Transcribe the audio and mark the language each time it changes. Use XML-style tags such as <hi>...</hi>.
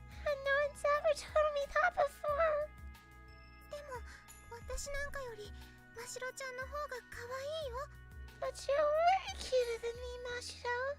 <en>No one's ever told me that before.</en> <ja>でも私なんかよりましろちゃんの方が可愛いよ。</ja> <en>But you're way cuter than me, Mashiro.</en>